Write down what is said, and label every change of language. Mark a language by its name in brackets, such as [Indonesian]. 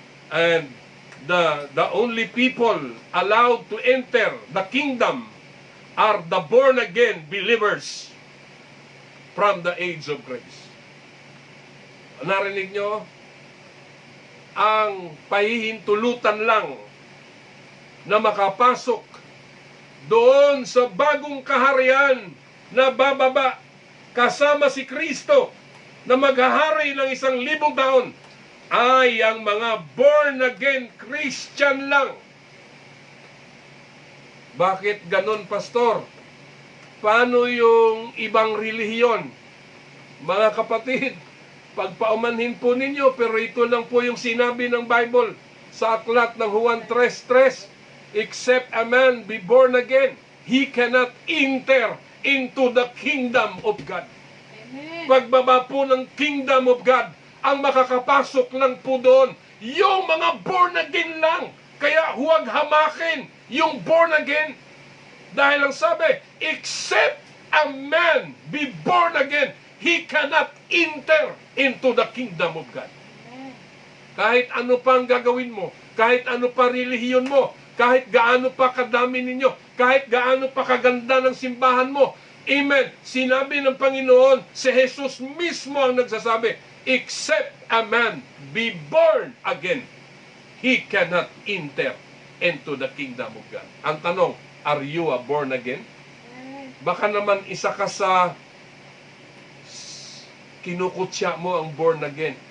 [English] And the only people allowed to enter the kingdom are the born-again believers from the age of grace. [Filipino] Narinig nyo? Ang pahihintulutan lang na makapasok doon sa bagong kaharian na bababa kasama si Kristo na maghahari ng 1,000 taon ay ang mga born-again Christian lang. Bakit ganon, Pastor? Paano yung ibang relihiyon? Mga kapatid, pagpaumanhin po ninyo, pero ito lang po yung sinabi ng Bible sa aklat ng Juan 3:3, [English] except a man be born again, he cannot enter into the kingdom of God. Amen. [Filipino] Pagbaba po ng kingdom of God, ang makakapasok lang po doon, yung mga born again lang. Kaya huwag hamakin yung born again. Dahil ang sabi, [English] except a man be born again, he cannot enter into the kingdom of God. Amen. [Filipino] Kahit ano pa ang gagawin mo, kahit ano pa relihiyon mo, kahit gaano pa kadami ninyo, kahit gaano pa kaganda ng simbahan mo, amen, sinabi ng Panginoon, si Jesus mismo ang nagsasabi, [English] except a man be born again, he cannot enter into the kingdom of God. [Filipino] Ang tanong, [English] are you a born again? [Filipino] Baka naman isa ka sa kinukutya mo ang born again.